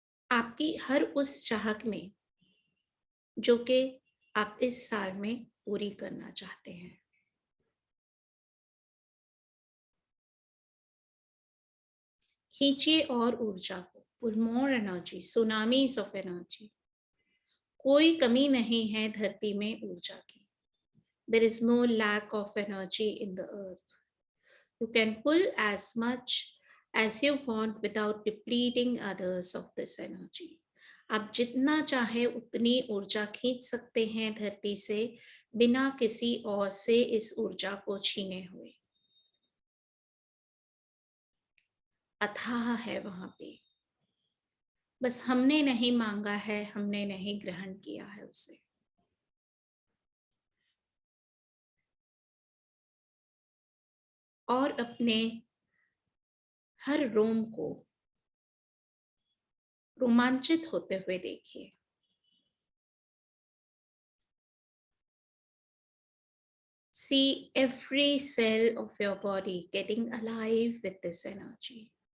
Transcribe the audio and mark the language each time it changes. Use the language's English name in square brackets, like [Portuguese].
[Hindi] आपकी हर उस चाहत में जो कि आप इस साल में पूरी करना चाहते हैं। खींचिए और ऊर्जा को, [English] Pull more energy, tsunamis of energy. [Hindi] कोई कमी नहीं है धरती में ऊर्जा की। [English] There is no lack of energy in the earth. You can pull as much as you want without depleting others of this energy. [Hindi] आप जितना चाहे उतनी ऊर्जा खींच सकते हैं धरती से बिना किसी और से इस ऊर्जा को छीने हुए। अथाह है वहां पे, बस हमने नहीं मांगा है, हमने नहीं ग्रहण किया है उसे। और अपने हर रोम को रोमांचित होते हुए देखिए। [English] See every cell of your body getting alive with this energy.